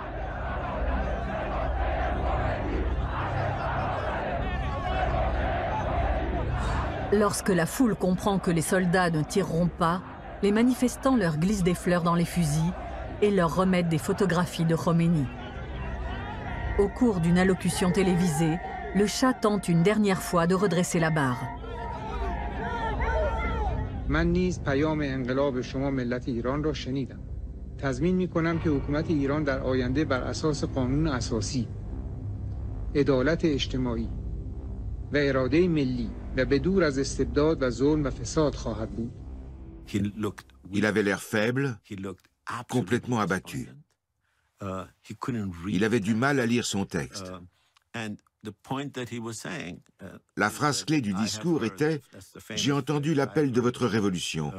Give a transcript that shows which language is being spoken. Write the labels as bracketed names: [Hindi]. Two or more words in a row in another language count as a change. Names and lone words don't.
[French] Lorsque la foule comprend que les soldats ne tireront pas, les manifestants leur glissent des fleurs dans les fusils et leur remettent des photographies de Khomeini. Au cours d'une allocution télévisée, le Shah tente une dernière fois de redresser la barre. [Persian] من نیز پیام انقلاب شما ملت ایران را شنیدم. تضمین می‌کنم که حکومت ایران در آینده بر اساس قانون اساسی، عدالت اجتماعی و اراده ملی و بدور از استبداد و ظلم و فساد خواهد بود. [French] Il avait l'air faible, complètement abattu. Il avait du mal à lire son texte. La phrase clé du discours était « J'ai entendu l'appel de votre révolution.